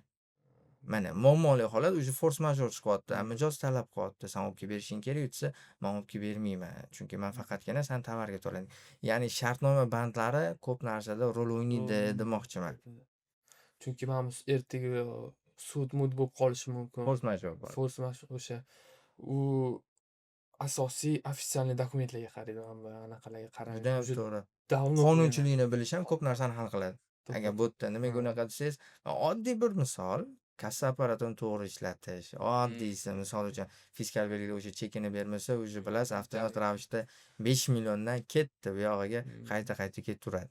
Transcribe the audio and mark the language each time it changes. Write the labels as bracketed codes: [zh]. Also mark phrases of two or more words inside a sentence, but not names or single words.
[uz] Mana muammoli holat o'sha [en] force major [uz] chiqyapti. Mijoz talab qilyapti. Sen olib kelib berishing kerak desa, men olib kelib bermayman. Chunki men faqatgina sen tovarga to'layman. Ya'ni shartnoma bandlari ko'p narsada rol o'ynaydi demoqchiman. Chunki men ertaga sud-mud bo'lib qolishi mumkin. [en] Force major bor. Force major [uz] o'sha u asosiy ofitsialniy dokumentlarga qaraydi, mana anaqalarga qarang. Juda ham to'g'ri. Qonunchilikni bilish ham ko'p narsani hal qiladi. Agar bu yerda nimaga unaqa desangiz, oddiy bir misol, kassa apparatini to'g'ri ishlatish. Oddiysi, misol uchun fiskal belgilar o'sha chekini bermasa, o'sha bilasiz, avtomat ravishda 5 milliondan ketdi, bu yog'iga qayta ketaveradi.